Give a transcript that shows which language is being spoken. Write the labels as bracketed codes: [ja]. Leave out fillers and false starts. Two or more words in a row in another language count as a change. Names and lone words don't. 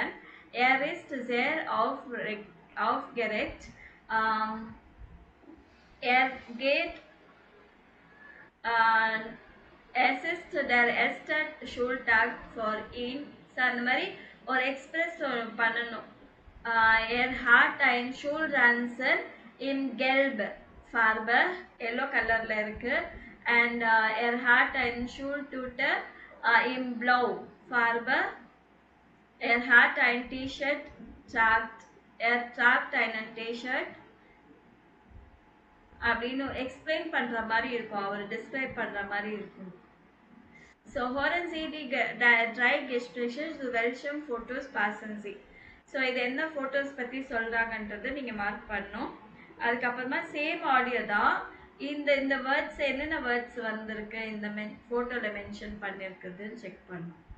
[de] Er ist sehr aufgeregt. Er geht es ist der erste Schultag for ihn. [ta] ஸோ அந்த மாதிரி ஒரு எக்ஸ்பிரஸ் பண்ணணும். [de] Er hat ein Schulranzen in gelb Farbe, [ta] yellow கலர்ல இருக்கு. [de] And er hat ein Schultüte in blau Farbe. Er hat ein T-Shirt tragt einen T-Shirt. [ta] அப்படின்னு எக்ஸ்பிளைன் பண்ற மாதிரி இருக்கும், அவர் டிஸ்கிரைப் பண்ற மாதிரி இருக்கும். [de] ஸோ hören Sie die drei Gespräche zu welchem Fotos passen Sie. [ta] ஸோ இது என்ன ஃபோட்டோஸ் பற்றி சொல்கிறாங்கன்றது நீங்கள் மார்க் பண்ணணும். அதுக்கப்புறமா சேம் ஆடியோ தான். இந்த வேர்ட்ஸ் என்னென்ன வேர்ட்ஸ் வந்திருக்கு இந்த ஃபோட்டோவில் மென்ஷன் பண்ணியிருக்குதுன்னு செக் பண்ணணும்.